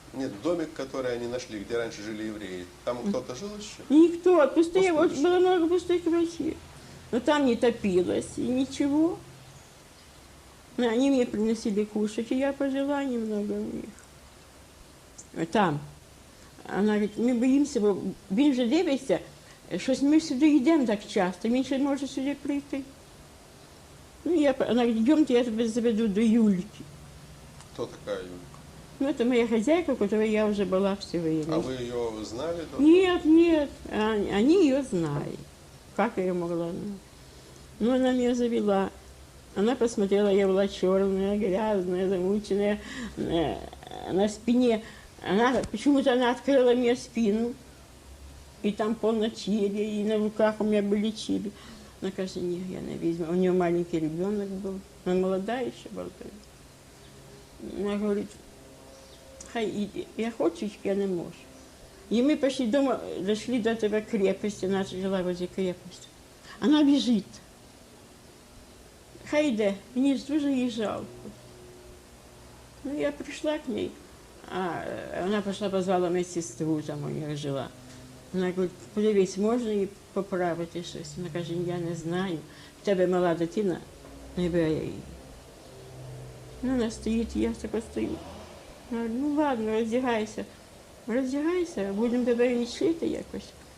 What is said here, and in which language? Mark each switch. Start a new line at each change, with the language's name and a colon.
Russian: Нет, домик, который они нашли, где раньше жили евреи. Там кто-то жил еще? Никто, пустые, вот Пустующий. было много пустых квартир. Но там не топилось и ничего. Но они мне приносили кушать, и я пожила немного у них. Там. Она говорит, мы боимся,
Ukrainian: бо він же дивиться, щось ми сюди йдемо так часто, він ще може сюди прийти.
Russian: Ну, она говорит, идемте, я тебя заведу до Юльки. Кто такая Юлька? Ну, это моя хозяйка, у которой я уже была все время. А вы ее знали? До Нет, они ее знали. Как я ее могла знать? Ну, она меня завела. Она посмотрела, я была черная, грязная, замученная, на спине. Почему-то она открыла мне спину, и там полно чили, и на руках у меня были чили. Она каже,
Ukrainian: ні, я не візьму.
Russian: У нее маленький ребенок был, она молодая еще была. Она говорит, хай иди, я хочу, я не можу. И мы пошли дома, дошли до этого крепости, она жила возле крепости. Она бежит.
Ukrainian: Хай йде, мені ж дуже їй жалко.
Russian: Ну, я пришла к ней, а она пошла, позвала медсестру, там у нее жила.
Ukrainian: Вона говорить, подивись, можна їй поправити щось? Вона каже, я не знаю. В тебе мала дитина, не бери її. Ну, вона стоїть, я так стою. Вона говорить, ну ладно, роздягайся. Роздягайся, будемо тебе лічити якось.